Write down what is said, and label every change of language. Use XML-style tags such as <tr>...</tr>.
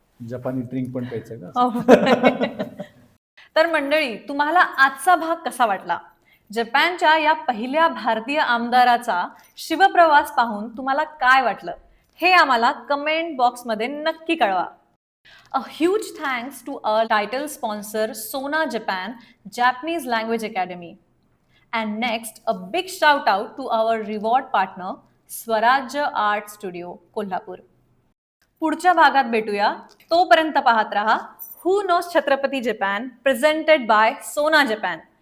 <mr>जपानी ड्रिंक पण प्यायचं का? तर मंडळी, तुम्हाला आजचा भाग कसा वाटला? जपानच्या या पहिल्या भारतीय आमदाराचा शिवप्रवास पाहून तुम्हाला काय वाटलं हे आम्हाला कमेंट बॉक्समध्ये नक्की कळवा.</mr> <en>A huge thanks to our title sponsor Sona Japan Japanese Language Academy. And next, a big shout out to our reward partner Swarajya art studio Kolhapur.</en> <mr>पुढच्या भागात भेटूया. तोपर्यंत पाहत रहा हू knows Chhatrapati Japan presented bye सोना जपान.</mr>